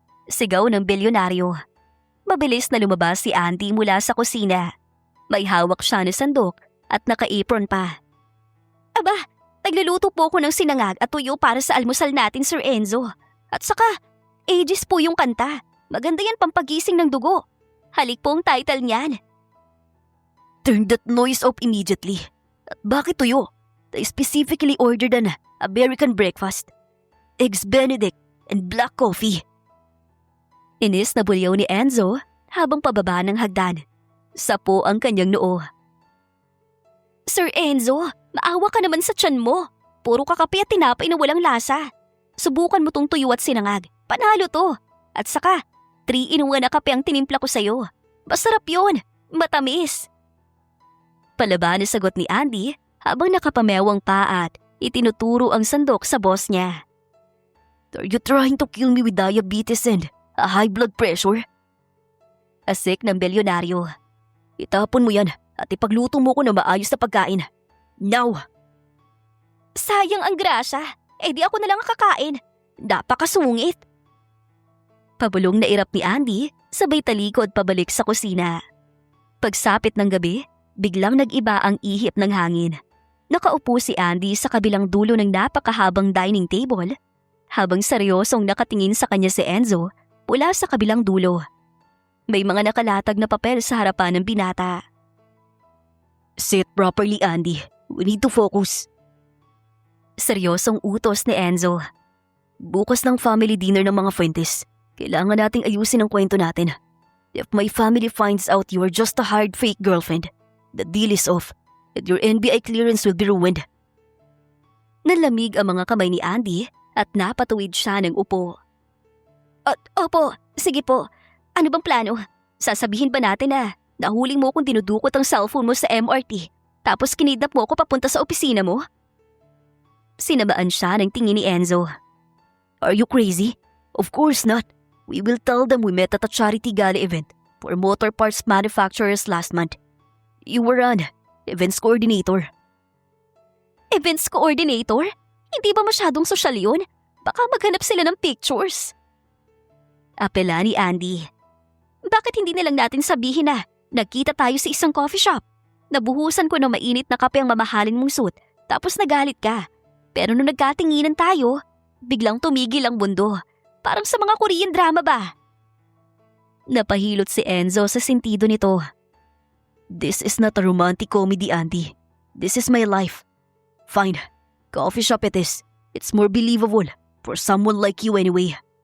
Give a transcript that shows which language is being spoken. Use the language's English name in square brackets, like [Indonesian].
[Filipino] Sigaw ng bilyonaryo. Mabilis na lumabas si Andy mula sa kusina. May hawak siya na sandok at naka-apron pa. Aba, nagluluto po ko ng sinangag at tuyo para sa almusal natin, Sir Enzo. At saka, Aegis po yung kanta. Maganda yan pampagising ng dugo. Halik po ang title niyan. [English] Turn that noise off immediately. [Filipino] At bakit tuyo? [English] I specifically ordered an American breakfast. Eggs Benedict and black coffee. [Filipino] Inis na bulyaw ni Enzo habang pababa ng hagdan. Sapo ang kanyang noo. Sir Enzo, maawa ka naman sa tiyan mo. Puro kakape at tinapay na walang lasa. Subukan mo tong tuyo at sinangag. Panalo to. At saka, 3-in-1 na kape ang tinimpla ko sa'yo. Masarap yun. Matamis. Palaban na sagot ni Andy habang nakapamewang pa at itinuturo ang sandok sa boss niya. [English] Are you trying to kill me with diabetes and a high blood pressure? [Filipino] Asik ng bilyonaryo. Itapon mo yan at ipagluto mo ko ng maayos na pagkain. [English] Now! [Filipino] Sayang ang grasya. Di ako na lang kakain. Napakasungit. Pabulong na irap ni Andy, sabay talikod pabalik sa kusina. Pagsapit ng gabi, biglang nag-iba ang ihip ng hangin. Nakaupo si Andy sa kabilang dulo ng napakahabang dining table, habang seryosong nakatingin sa kanya si Enzo mula sa kabilang dulo. May mga nakalatag na papel sa harapan ng binata. [English] Sit properly, Andy. We need to focus. [Filipino] Seryosong utos ni Enzo. Bukas ng family dinner ng mga Fuentes. Kailangan nating ayusin ang kwento natin. [English] If my family finds out you are just a hired fake girlfriend, the deal is off and your NBI clearance will be ruined. [Filipino] Nalamig ang mga kamay ni Andy at napatuwid siya ng upo. Opo, sige po. Ano bang plano? Sasabihin ba natin na nahuling mo kung dinudukot ang cellphone mo sa MRT tapos kinidnap mo ako papunta sa opisina mo? Sinabaan siya ng tingin ni Enzo. [English] Are you crazy? Of course not. We will tell them we met at a charity gala event for motor parts manufacturers last month. You were an events coordinator. Events coordinator? [Filipino] Hindi ba masyadong sosyal yun? Baka maghanap sila ng pictures. Apela ni Andy. Bakit hindi na lang natin sabihin na nagkita tayo sa isang coffee shop? Nabuhusan ko ng mainit na kape ang mamahalin mong suit tapos nagalit ka. Pero nung nagkatinginan tayo, biglang tumigil ang mundo. Parang sa mga Korean drama ba? Napahilot si Enzo sa sentido nito. [English] This is not a romantic comedy, Andy. This is my life. Fine. Coffee shop it is. It's more believable for someone like you anyway.